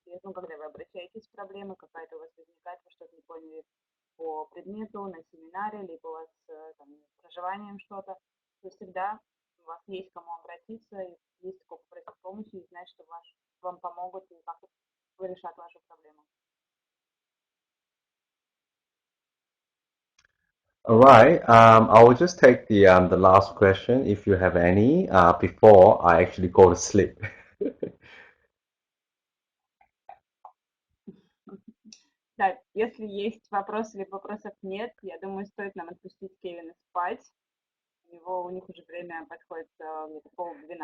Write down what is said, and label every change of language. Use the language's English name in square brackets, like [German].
[Russian] И, ну, когда вы обращаетесь с проблемой, какая-то у вас возникает, вы что-то не поняли по предмету, на семинаре, либо у вас там, с проживанием что-то, то всегда у вас есть к кому обратиться, и есть кого попросить помощи, и знать, что вам помогут и как решат вашу проблему. [English] All right. I will just take the last question if you have any before I actually go to sleep. [Russian] Да, если есть вопросы или вопросов нет, я думаю, стоит нам отпустить Кевина спать. У них уже время подходит где-то